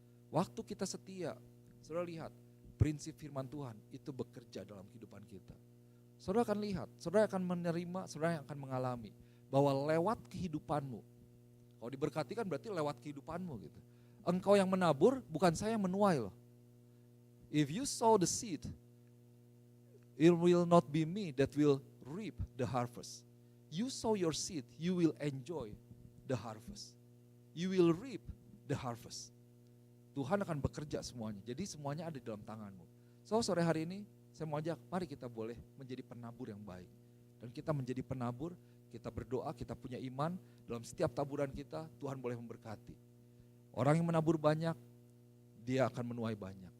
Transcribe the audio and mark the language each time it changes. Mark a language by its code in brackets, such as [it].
[id] Waktu kita setia, saudara lihat prinsip firman Tuhan itu bekerja dalam kehidupan kita. Saudara akan lihat, saudara akan menerima, saudara akan mengalami bahwa lewat kehidupanmu, kalau diberkati kan berarti lewat kehidupanmu gitu. Engkau yang menabur, bukan saya yang menuai loh. [en] If you sow the seed, it will not be me that will reap the harvest. You sow your seed, you will enjoy the harvest. You will reap the harvest. [id] Tuhan akan bekerja semuanya, jadi semuanya ada di dalam tanganmu. So sore hari ini saya mau ajak, mari kita boleh menjadi penabur yang baik. Dan kita menjadi penabur, kita berdoa, kita punya iman, dalam setiap taburan kita Tuhan boleh memberkati. Orang yang menabur banyak, dia akan menuai banyak.